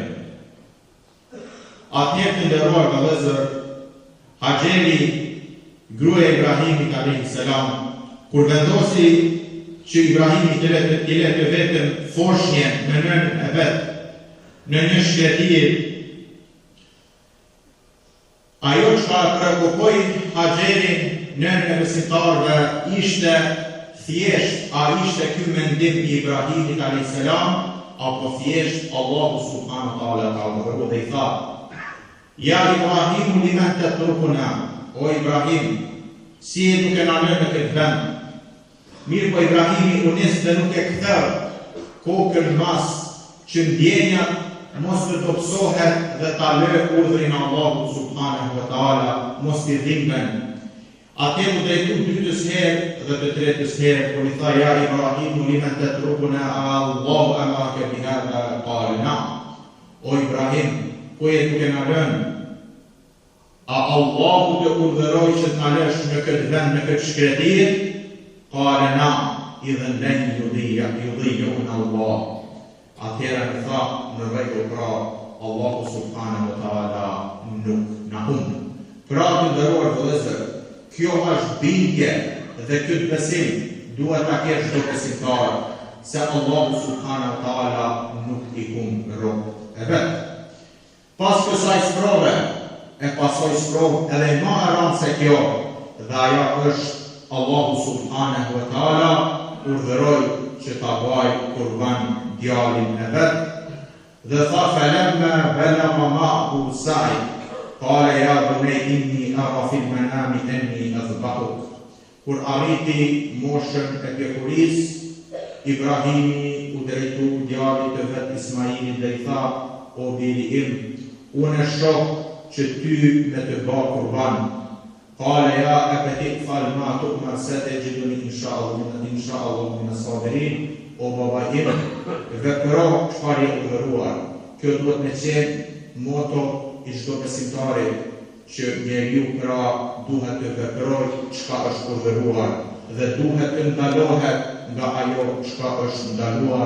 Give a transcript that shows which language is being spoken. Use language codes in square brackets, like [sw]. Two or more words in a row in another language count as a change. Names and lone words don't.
[sq] Atëherë të nderuar vëllezër, Haxheri, gruaja e Ibrahimit [ar] عليه السلام, [sq] kur vendosi që Ibrahimi t'i le të vetëm foshnje me nënën e vet në një shkretir, ajo që ka prekupoi Haxherin nënën e besimtarëve ishte thjesht a ishte ky mendim i Ibrahimit a.s. apo thjesht Allahu [ar] سبحانه وتعالى [sq] ka urdhëruar dhe i tha: [ar] يا إبراهيم لمن تتركنا, [sq] o Ibrahim, si e duke na lënë në këtë vend? Mirë po Ibrahimi u nis dhe nuk e ktheu kokën mas që ndjenjat mos të dobësohet dhe ta lë urdhrin e Allahut [ar] سبحانه وتعالى, [sq] mos t'i dhimbën. Atëherë u drejtu dytës herë dhe të tretës herë, kur i tha: [ar] يا إبراهيم لمن تتركنا الله أمرك بهذا قال نعم. [sq] O Ibrahim, ku e duke na lënë? A Allahu të urdhëroi që të na lësh në këtë vend, në këtë shkretir? [ar] قال نعم إذن لن يضيعنا الله. [sq] Atëherë në tha: në rregull, pra Allahu [ar] سبحانه وتعالى [sq] nuk na humb. Pra të nderuar vëllezër, kjo është bindje dhe këtë besim duhet ta kesh çdo besimtar, se Allahu [ar] سبحانه وتعالى [sq] nuk i humb robët e vet. Pas kësaj sprove, e pasoj sprovë edhe më e rëndë se kjo, dhe ajo është Allahu [ar] سبحانه وتعالى [sq] urdhëroi që ta bëj kurban djalin e vet, dhe tha: [ar] فلما بلغ معه السعي قال يا بني إني أرى في المنام أني أذبحك. [sq] Kur arriti moshën e pjekurisë, Ibrahimi u drejtu djalit të vet Ismailit dhe i tha: o biri im, unë e shoh që ty me të bë kurban. [ar] قال يا أبت افعل ما تؤمر ستجدني إن شاء الله من الصابرين. [sq] O baba im, vepro çfarë je urdhëruar. Kjo duhet me qenë moto i çdo besimtari, që njeriu pra duhet të veprojë çka është urdhëruar dhe duhet të ndalohet nga ajo çka është ndaluar.